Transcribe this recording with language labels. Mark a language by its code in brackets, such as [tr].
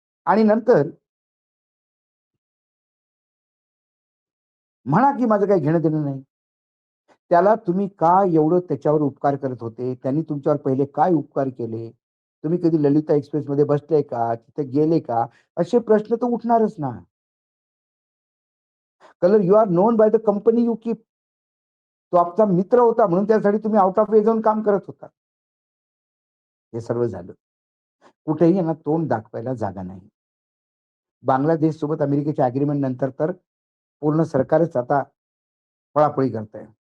[mr] आणि नंतर म्हणा, की माझं काही घेणं-देणं नाही. त्याला तुम्ही का एवढं त्याच्यावर उपकार करत होते? त्यांनी तुमच्यावर पहिले काय उपकार केले? तुम्ही कधी ललिता एक्सप्रेसमध्ये बसले का? तिथे गेले का? असे प्रश्न तर उठणारच ना. [en] Colour you are known by the company you keep. [mr] तो आमचा मित्र होता म्हणून त्यासाठी तुम्ही [en] out of way [mr] जाऊन काम करत होता. हे सर्व झालं. कुठेही यांना तोंड दाखवायला जागा नाही. बांगलादेश सोबत अमेरिकेच्या अग्रीमेंट नंतर तर पूर्ण सरकारच आता पळापळी करतंय.